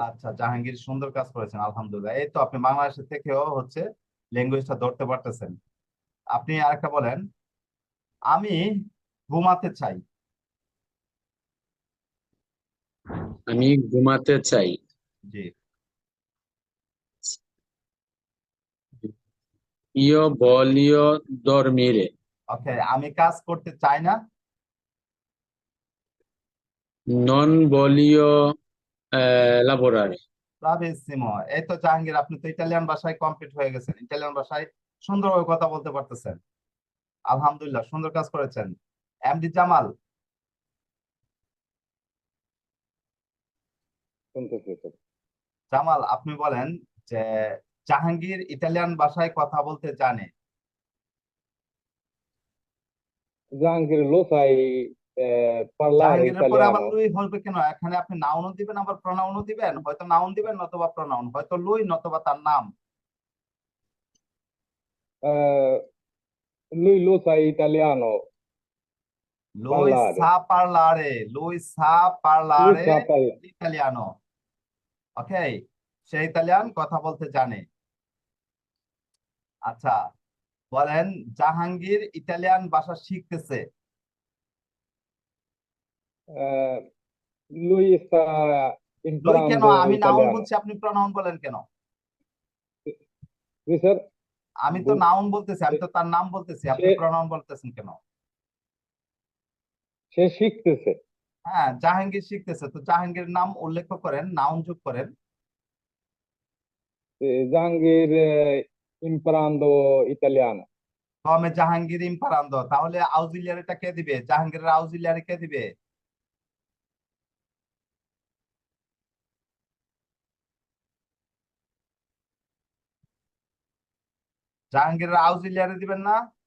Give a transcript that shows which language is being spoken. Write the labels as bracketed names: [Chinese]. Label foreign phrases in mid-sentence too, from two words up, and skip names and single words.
[Bangla] আচ্ছা, জাহাঙ্গীর সুন্দর কাজ করেছেন, আলহামদুলিল্লাহ। এই তো আপনি বাংলাদেশের থেকেও হচ্ছে ল্যাঙ্গুয়েজটা ধরতে পারতেছেন। আপনি আরেকটা বলেন, আমি ঘুমাতে চাই। আমি ঘুমাতে চাই। জি। [Italian] io voglio dormire, [Bangla] ওকে, আমি কাজ করতে চাই না। [Italian] non voglio lavorare। [Bangla] ব্রাভিসিমো। এই তো জাহাঙ্গীর, আপনি তো ইটালিয়ান ভাষায় কমপ্লিট হয়ে গেছেন, ইটালিয়ান ভাষায় সুন্দরভাবে কথা বলতে পারতেছেন। আলহামদুলিল্লাহ, সুন্দর কাজ করেছেন। এমডি জামাল, শুনতেছি স্যার। জামাল আপনি বলেন যে জাহাঙ্গীর ইটালিয়ান ভাষায় কথা বলতে জানে। [Italian] জাহাঙ্গীর lo sai parlare [Bangla] জাহাঙ্গীরের পরে আবার [Italian] italiano? [Bangla] লুই হবে কেন? এখানে আপনি নাউনও দিবেন আবার প্রনাউনও দিবেন। হয়তো নাউন দিবেন নতুবা প্রনাউন, হয়তো লুই নতুবা তার নাম। [Italian] Eh, lui lo sai italiano [Bangla] লুই [Italian] parlare. sa parlare, lui sa Lui পারলারে sa parlare. [Bangla] ইতালিয়ানো। ওকে, সে ইতালিয়ান কথা বলতে জানে। আচ্ছা, বলেন জাহাঙ্গীর ইতালিয়ান ভাষা শিখতেছে। [Italian] Lui sta [Bangla] লুই কেন? [Italian] imparando [Bangla] আমি নাউন [Italian] italiano. [Bangla] বলছি, আপনি প্রনাউন বলেন কেন? [Italian] Sì, sir? [Bangla] আমি তো Bu- নাউন বলতেছি, আমি তো তার নাম বলতেছি, আপনি সে প্রনাউন বলতেছেন কেন? সে শিখতেছে। হ্যাঁ, জাহাঙ্গীর শিখতেছে, তো জাহাঙ্গীর নাম উল্লেখ করেন, নাউন যোগ করেন। [Italian] জাহাঙ্গীর imparando italiano. come Jahangir imparando, [Bangla] তাহলে আউজিলিয়ারিটা কে দিবে? জাহাঙ্গীরের আউজিলিয়ারি কে দিবে? জাহাঙ্গীরের আউজিলিয়ারি দিবেন না?